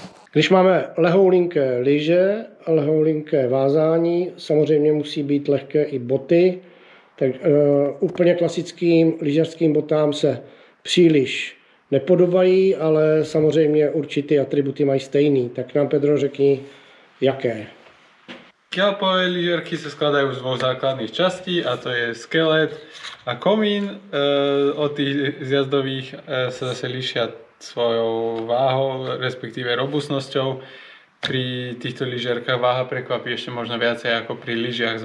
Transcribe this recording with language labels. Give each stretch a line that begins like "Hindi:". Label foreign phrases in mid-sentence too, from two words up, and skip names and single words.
Czech: Když máme lehoulinké lyže, lehoulinké vázání, samozřejmě musí být lehké i boty. Tak úplně klasickým lyžařským botám se příliš nepodobají, ale samozřejmě určité atributy mají stejný. Tak nám, Pedro, řekni, jaké.
Slovak: Kelpové lyžiarky sa skladajú z dvoch základných častí, a to je skelet a komín. Od tých zjazdových sa zase líšia svojou váhou, respektíve robustnosťou. Pri týchto lyžiarkách váha prekvapí ešte možno viacej ako pri lyžiach.